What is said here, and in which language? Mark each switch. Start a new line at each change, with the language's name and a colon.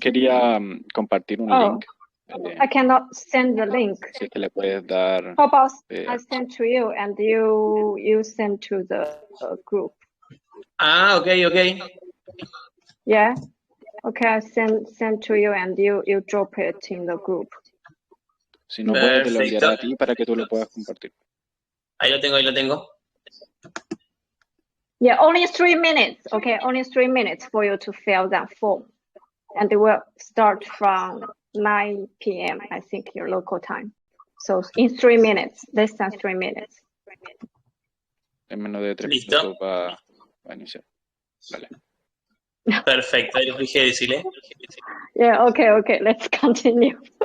Spanish: Quería compartir un link.
English: I cannot send the link.
Spanish: Si es que le puedes dar...
English: How about I send to you and you send to the group? Okay. Yeah? Okay, I send to you and you drop it in the group.
Spanish: Si no puedo, te lo enviaré a ti para que tú lo puedas compartir. Ahí lo tengo.
English: Yeah, only 3 minutes. Okay, only 3 minutes for you to fill that form. And it will start from 9 p.m., I think, your local time. So in 3 minutes, less than 3 minutes.
Spanish: En menos de 3 minutos para iniciar. Vale. Perfecto, ahí lo dije decirle.
English: Yeah, okay, let's continue.